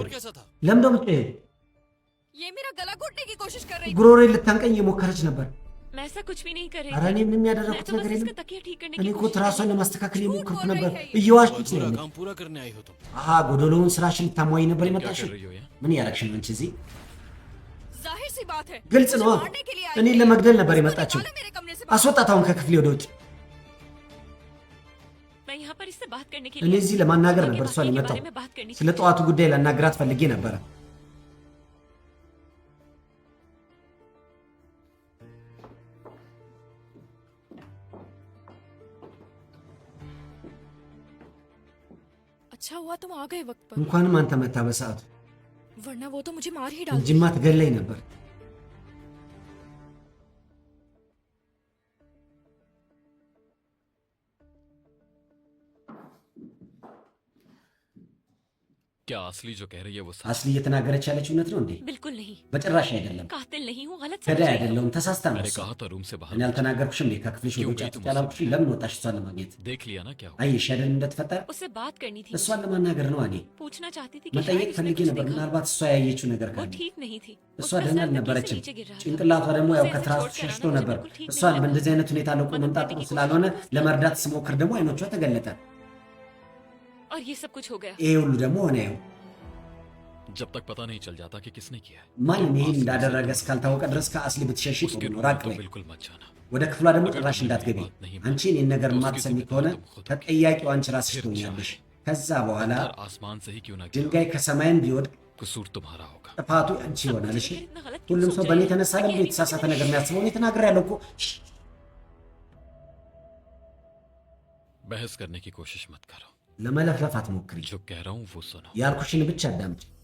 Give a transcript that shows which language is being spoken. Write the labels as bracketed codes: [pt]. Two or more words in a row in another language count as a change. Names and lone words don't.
[hi] शोर कैसा था [am] ለምን ደሞ የምትጮኸው? [hi] ये मेरा गला घोटने की कोशिश कर रही थी। [am] ጉሮሮዬን ልታንቀኝ እየሞከረች ነበር። [hi] मैं ऐसा कुछ भी नहीं कर रही [am] ኧረ እኔ ምንም [hi] मैं [am] ያደረኩት [hi] तो [am] ነገር [hi] बस [am] የለም። [hi] इसका तकिया ठीक करने [am] እኔ [hi] की [am] እኮ [hi] कोशिश कर [am] ትራሷን [hi] रही [am] ለማስተካከል የሞከርኩ [hi] बोल [am] ነበር። [hi] रही है। [am] እየዋሽኩት [hi] पूरा [am] ነው። [hi] काम पूरा करने आई हो तुम [am] አሃ ጎዶሎውን ስራሽን ልታሟይ ነበር [hi] क्या [am] የመጣሽው? [hi] कर रही हो यहाँ [am] ምን እያደረግሽ ነው አንቺ እዚህ? [hi] जाहिर सी बात है, [am] ግልጽ [hi] मुझे [am] ነው። [hi] मारने के लिए आई [am] እኔን [hi] है। [am] ለመግደል ነበር [hi] उसको [am] የመጣችው። [hi] निकालो मेरे कमरे से बाहर। [am] አስወጣት आሁን ከክፍሌ ወደ ውጭ። [hi] मैं यहाँ पर इससे बात करने के [am] እኔ [hi] लिए [am] እዚህ ለማናገር [hi] आगे [am] ነበር [hi] बाकी [am] እሷን [hi] के [am] የመጣው። [hi] बारे में बात करनी [am] ስለ ጠዋቱ ጉዳይ ላናግራት ፈልጌ ነበረ። [hi] अच्छा हुआ तुम आ गए वक्त पर, [am] እንኳንም አንተ መታ በሰዓቱ፣ [hi] वरना वो तो मुझे मार ही डालती। [am] እንጂማ ትገለኝ ነበር። [hi] क्या असली जो कह रही है वो सच [am] አስሊ እየተናገረች ያለችው እውነት ነው እንዴ? [hi] बिल्कुल नहीं [am] በጭራሽ አይደለም። [hi] कातिल नहीं हूँ गलत [am] ገዳይ [hi] समझ रही हो। [am] አይደለሁም። ተሳስታ ነው [hi] मैंने [am] እሷ። [hi] कहा था रूम से बाहर [am] እኔ አልተናገርኩሽም እንዴ? ከክፍልሽ ወደ ውጭ አትወጪ አላልኩሽም? ለምን ወጣሽ እሷን ለማግኘት? [hi] देख लिया ना क्या हुआ [am] አየሽ አይደል እንደተፈጠረ? [hi] उससे बात करनी थी [am] እሷን ለማናገር ነው እኔ [hi] पूछना चाहती थी कि [am] መጠየቅ [hi] शायद उसने [am] ፈልጌ [hi] कुछ [am] ነበር። [hi] देखा। [am] ምናልባት እሷ ያየችው ነገር [hi] वो [am] ካለ። [hi] ठीक नहीं थी [am] እሷ [hi] उसका [am] ደህና [hi] सर तकिए से [am] አልነበረችም። [hi] नीचे गिर रहा था। [am] ጭንቅላቷ ደግሞ ያው [hi] उसे ऐसे [am] ከትራሱ [hi] छोड़कर [am] ሸሽቶ [hi] आना मुझे [am] ነበር። [hi] बिल्कुल ठीक [am] እሷን [hi] नहीं [am] በእንደዚህ አይነት हुኔታ ለቆ [hi] मदद [am] መምጣት [hi] करने [am] ጥሩ [hi] की [am] ስላልሆነ [hi] कोशिश की। [am] ለመርዳት ስሞክር ደግሞ አይኖቿ ተገለጠ። [hi] और ये सब कुछ हो गया [am] ይሄ ሁሉ ደግሞ ሆነ። ያው [hi] जब तक पता नहीं चल जाता कि किसने किया है [am] ማንም ይሄን እንዳደረገ እስካልታወቀ ድረስ ከአስሊ ብትሸሺ ጥሩ [hi] उसके [am] ነው። [hi] रूम [am] ራቅ [hi] में तो [am] በይ። [hi] बिल्कुल मत जाना [am] ወደ ክፍሏ ደግሞ ጭራሽ እንዳትገቢ። አንቺ እኔን ነገር የማትሰሚ ከሆነ ተጠያቂው አንቺ ራስሽ ትሆኛለሽ። ከዛ በኋላ [hi] और आसमान से ही क्यों ना गिरा [am] ድንጋይ ከሰማይም ቢወድቅ [hi] कसूर तुम्हारा होगा [am] ጥፋቱ አንቺ ይሆናል። እሺ [hi] इतना गलत क्यों [am] ሁሉም [hi] सोच [am] ሰው [hi] रही [am] በእኔ [hi] है? [am] የተነሳ ለምን [hi] तकिया [am] የተሳሳተ [hi] नहीं [am] ነገር የሚያስበው? እኔ ተናግሬያለሁ እኮ። [hi] बहस करने की कोशिश मत करो [am] ለመለፍለፍ አትሞክሪ። [hi] जो कह रहा हूँ वो सुनो [am] ያልኩሽን ብቻ አዳምጪ።